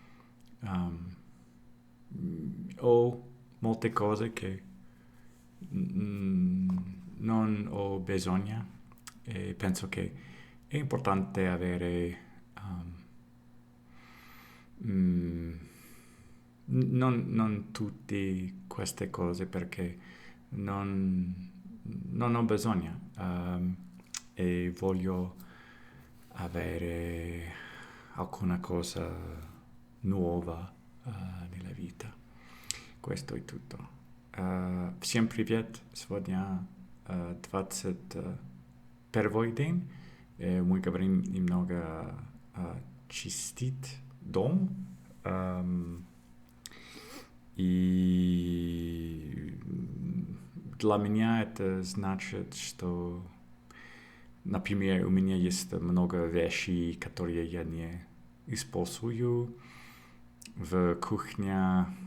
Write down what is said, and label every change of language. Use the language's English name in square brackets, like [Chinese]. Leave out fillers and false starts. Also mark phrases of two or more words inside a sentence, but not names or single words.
[Italian] ho molte cose che non ho bisogno, e penso che è importante avere non tutte queste cose perché non ho bisogno e voglio avere alcuna cosa nuova nella vita. Questo è tutto. [Russian] Всем привет! Сегодня 21 день. Мы говорим немного чистить дом. И для меня это значит, что, например, у меня есть много вещей, которые я не использую в кухне,